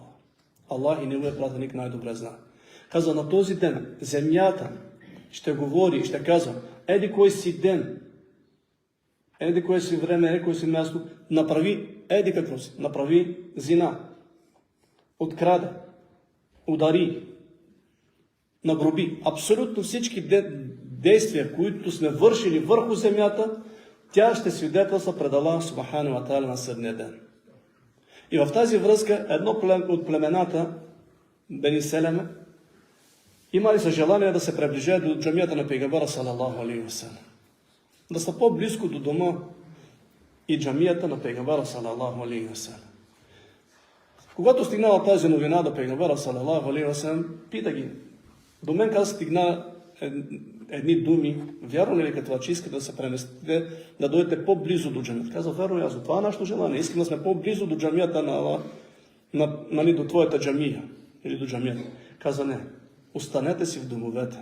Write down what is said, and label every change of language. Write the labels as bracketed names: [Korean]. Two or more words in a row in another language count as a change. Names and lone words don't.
[Bulgarian] Аллах и неговият пратеник най-добре знае“. Каза: „На този ден земята ще говори и ще казва: еди кой си ден, еди кое си време, еди кое си място, направи еди какво си, направи зина, открада, удари, нагроби“. Абсолютно всички действия, които сме вършили върху земята, тя ще свидетелства пред [Arabic] الله سبحانه وتعالى [Bulgarian] на съдния ден. И в тази връзка едно от племената, Бени Селеме, имали са желание да се приближат до джамията на пейгамбера [Arabic] صلى الله عليه وسلم, [Bulgarian] да са по-близко до дома и джамията на пейгамбера [Arabic] صلى الله عليه وسلم. [Bulgarian] Когато стигнала тази новина до пейгамбера [Arabic] صلى الله عليه وسلم, [Bulgarian] пита ги: „До мен каза стигна едни думи, вярно ли като че искате да се преместите, да дойдете по-близо до джамията?“ Каза: „Вярно, ясно. Това е нашето желание. Искаме да сме по-близо до джамията до твоята джамия или до джамията.“ Каза: „Не, останете си в домовете.